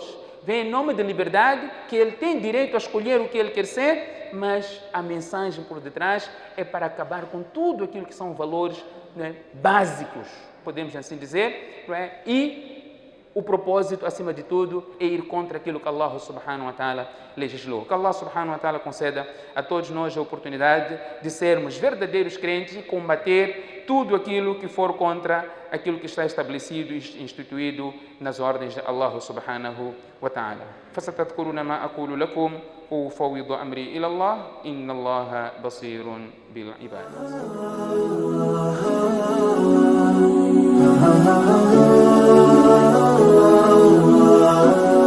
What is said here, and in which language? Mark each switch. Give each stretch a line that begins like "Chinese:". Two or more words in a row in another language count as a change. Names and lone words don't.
Portuguese: Vem em nome da liberdade, que ele tem direito a escolher o que ele quer ser, mas a mensagem por detrás é para acabar com tudo aquilo que são valores, né, básicos, podemos assim dizer, não é? E o propósito, acima de tudo, é ir contra aquilo que
Arabic: الله سبحانه وتعالى
Portuguese: legislou. Que
Arabic: الله سبحانه وتعالى
Portuguese: conceda a todos nós a oportunidade de sermos verdadeiros crentes e combater tudo aquilo que for contra aquilo que está estabelecido e instituído nas ordens de
Arabic: الله سبحانه وتعالى. فستذكرون ما أقول لكم وأفوض أمري إلى الله إن الله بصير بالعباد.